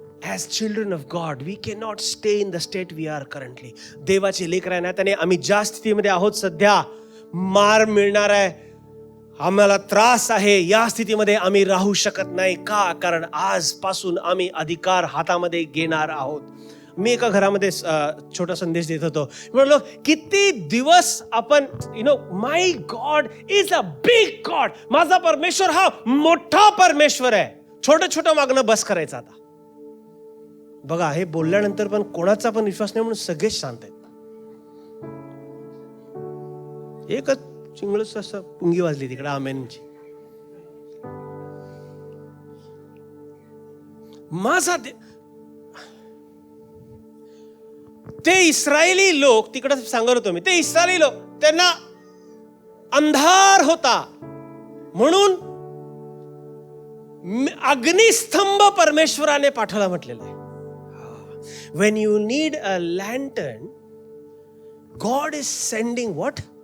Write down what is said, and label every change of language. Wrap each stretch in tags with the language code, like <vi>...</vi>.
<en>As children of God, we cannot stay in the state we are currently.</en> <mr>देवाचे लेकर आहे ना, त्याने आम्ही ज्या स्थितीमध्ये आहोत सध्या, मार मिळणार आहे, आम्हाला त्रास आहे, या स्थितीमध्ये आम्ही राहू शकत नाही. का? कारण आजपासून आम्ही अधिकार हातामध्ये घेणार आहोत. मी एका घरामध्ये छोटा संदेश देत होतो. म्हणलो किती दिवस आपण</mr> <en>My God is a big God.</en> <mr>माझा परमेश्वर हा मोठा परमेश्वर आहे. छोटं छोटं मागणं बस करायचं आता. बघा, हे बोलल्यानंतर पण कोणाचा पण विश्वास नाही म्हणून सगळेच शांत आहेत. एकच चिंगळच असं पुंगी वाजली तिकडे आमेनची. माझा ते इस्रायली लोक, तिकडे सांगत होतो मी, ते इस्रायली लोक, त्यांना अंधार होता म्हणून अग्निस्तंभ परमेश्वराने पाठवला म्हटलेलं आहे.</mr> <en>When you need a lantern, God is sending what?</en>